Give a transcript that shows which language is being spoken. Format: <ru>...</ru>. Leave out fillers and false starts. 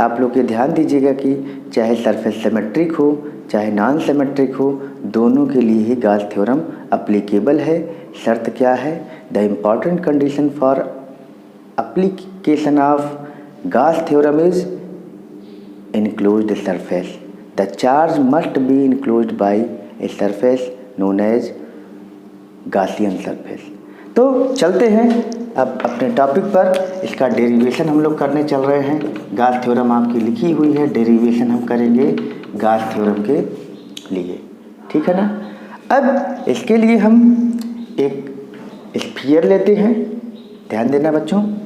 <hi>आप लोग ये ध्यान दीजिएगा कि चाहे सरफेस सिमेट्रिक हो चाहे नॉन सिमेट्रिक हो, दोनों के लिए ही गॉस थ्योरम अप्लीकेबल है। शर्त क्या है?</hi> <en>The important condition for application of Gauss theorem is enclosed surface. The charge must be enclosed by a surface known as Gaussian surface.</en> <hi>तो चलते हैं अब अपने टॉपिक पर। इसका डेरिवेशन हम लोग करने चल रहे हैं। गॉस थ्योरम आपकी लिखी हुई है, डेरिवेशन हम करेंगे गॉस थ्योरम के लिए, ठीक है ना। अब इसके लिए हम एक स्फीयर लेते हैं, ध्यान देना बच्चों।</hi>